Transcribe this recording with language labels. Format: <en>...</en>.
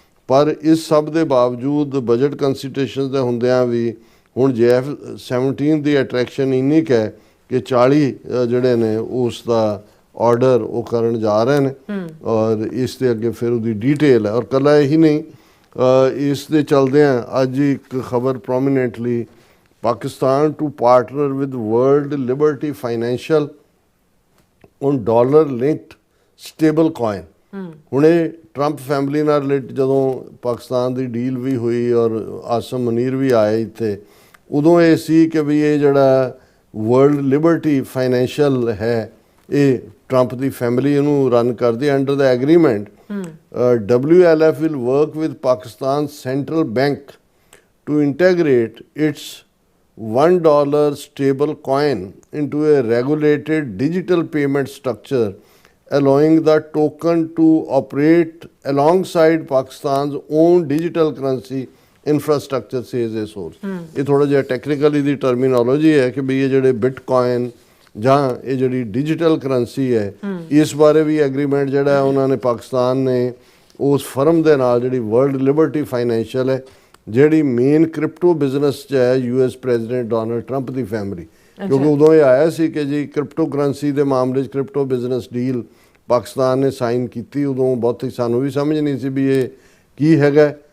<pa>ਪਰ ਇਸ ਸਭ ਦੇ ਬਾਵਜੂਦ ਬਜਟ ਕੰਸੀਡਰੇਸ਼ਨਸ ਦੇ ਹੁੰਦਿਆਂ ਵੀ ਹੁਣ JF-17 ਦੀ ਅਟਰੈਕਸ਼ਨ ਇੰਨੀ ਕੁ ਹੈ ਕਿ 40 ਜਿਹੜੇ ਨੇ ਉਸ ਦਾ ਆਰਡਰ ਉਹ ਕਰਨ ਜਾ ਰਹੇ ਨੇ, ਔਰ ਇਸ ਦੇ ਅੱਗੇ ਫਿਰ ਉਹਦੀ ਡਿਟੇਲ ਹੈ। ਔਰ ਇਕੱਲਾ ਇਹੀ ਨਹੀਂ, ਇਸ ਦੇ ਚਲਦਿਆਂ ਅੱਜ ਇੱਕ ਖਬਰ ਪ੍ਰੋਮੀਨੈਂਟਲੀ,</pa> <en>Pakistan to partner with World Liberty Financial on dollar linked stable coin.</en> <pa>ਹੁਣ ਇਹ ਟਰੰਪ ਫੈਮਿਲੀ ਨਾਲ ਰਿਲੇਟ ਜਦੋਂ ਪਾਕਿਸਤਾਨ ਦੀ ਡੀਲ ਵੀ ਹੋਈ ਔਰ ਆਸਮ ਮਨੀਰ ਵੀ ਆਏ ਇੱਥੇ, ਉਦੋਂ ਇਹ ਸੀ ਕਿ ਵੀ ਇਹ ਜਿਹੜਾ ਵਰਲਡ ਲਿਬਰਟੀ ਫਾਈਨੈਂਸ਼ੀਅਲ ਹੈ ਇਹ ਟਰੰਪ ਦੀ ਫੈਮਿਲੀ ਇਹਨੂੰ ਰਨ ਕਰਦੀ।</pa> <en>Under the agreement WLF will work with Pakistan Central Bank to integrate its $1 stable coin into a regulated digital payment structure, allowing the token to operate alongside Pakistan's own digital currency infrastructure, says a source.</en> <pa>ਇਹ ਥੋੜਾ ਜਿਹਾ technically ਦੀ terminology ਹੈ ਕਿ ਵੀ ਇਹ ਜਿਹੜੇ Bitcoin ਜਾਂ ਇਹ ਜਿਹੜੀ ਡਿਜੀਟਲ ਕਰੰਸੀ ਹੈ, ਇਸ ਬਾਰੇ ਵੀ ਐਗਰੀਮੈਂਟ ਜਿਹੜਾ ਹੈ ਉਹਨਾਂ ਨੇ ਪਾਕਿਸਤਾਨ ਨੇ ਉਸ ਫਰਮ ਦੇ ਨਾਲ ਜਿਹੜੀ ਵਰਲਡ ਲਿਬਰਟੀ ਫਾਈਨੈਂਸ਼ੀਅਲ ਹੈ, ਜਿਹੜੀ ਮੇਨ ਕ੍ਰਿਪਟੋ ਬਿਜ਼ਨਸ 'ਚ ਹੈ US ਪ੍ਰੈਜ਼ੀਡੈਂਟ ਡੋਨਲਡ ਟਰੰਪ ਦੀ ਫੈਮਿਲੀ, ਕਿਉਂਕਿ ਉਦੋਂ ਇਹ ਆਇਆ ਸੀ ਕਿ ਜੀ ਕ੍ਰਿਪਟੋ ਕਰੰਸੀ ਦੇ ਮਾਮਲੇ 'ਚ ਕ੍ਰਿਪਟੋ ਬਿਜ਼ਨਸ ਡੀਲ ਪਾਕਿਸਤਾਨ ਨੇ ਸਾਈਨ ਕੀਤੀ। ਉਦੋਂ ਬਹੁਤੀ ਸਾਨੂੰ ਵੀ ਸਮਝ ਨਹੀਂ ਸੀ ਵੀ ਇਹ ਕੀ ਹੈਗਾ,</pa>